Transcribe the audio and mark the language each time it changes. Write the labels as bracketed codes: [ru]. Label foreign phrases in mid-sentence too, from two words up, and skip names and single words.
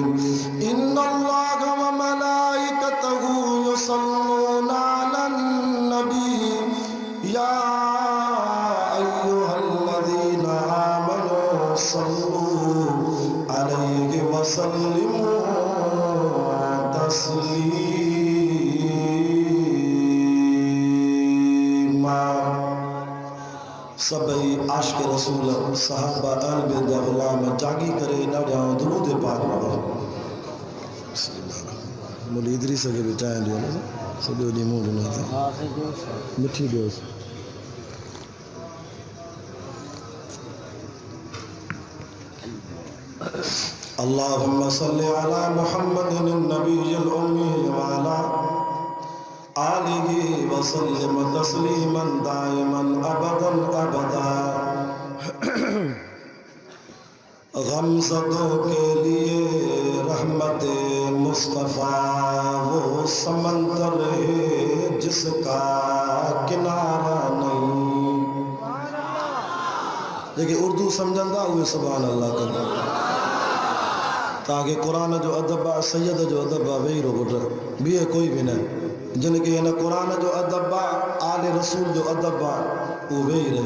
[ar] إن الله وملائكته يصلون على النبي يا أيها الذين آمنوا صلوا عليه وسلموا تسليما. [sd] सभई आशिक़ रसूल साहबा अहल जा ग़ुलाम जागी करे ॾाढा दुरूद पाक पढ़ो. मुली इदरी सके बि चांहि ॾियो न सॼो ॾींहुं मूं ॾिनो अथई मिठी ॾियोसि. [ar] اللهم صل على محمد النبي الأمي وعلى آله وسلم تسليما دائما أبدا أبدا. [ur] غمزدوں کے لیے رحمت مصطفیٰ وہ سمندر ہے جس کا کنارہ نہیں. [sd] जेके उर्दू सम्झंदा उहे [ar] سبحان الله [sd] कंदा. ताकि कुरान जो अदब आहे सैयद जो अदब आहे वेही रहो पुट ॿिए कोई बि न. जिन खे हिन कुरान जो अदब आहे आले रसूल जो अदब आहे उहो वेही रहे.